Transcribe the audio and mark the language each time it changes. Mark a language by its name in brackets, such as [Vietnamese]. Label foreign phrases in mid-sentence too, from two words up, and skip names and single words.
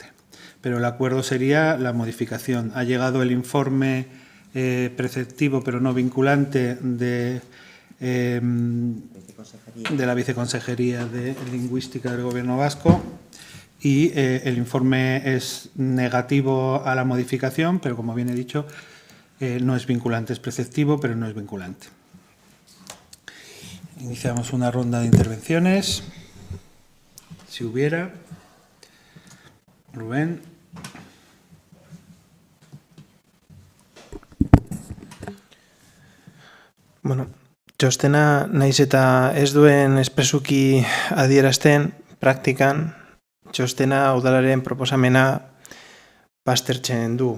[Spanish] Pero el acuerdo sería la modificación. Ha llegado el informe preceptivo pero no vinculante de la Viceconsejería de Lingüística del Gobierno Vasco y el informe es negativo a la modificación, pero como bien he dicho, No es vinculante, es preceptivo, pero no es vinculante. Iniciamos una ronda de intervenciones. Si hubiera. Rubén. [Basque] Bueno, txostena naiz eta ez duen espresuki adierazten praktikan, txostena udalaren proposamena baztertzen du.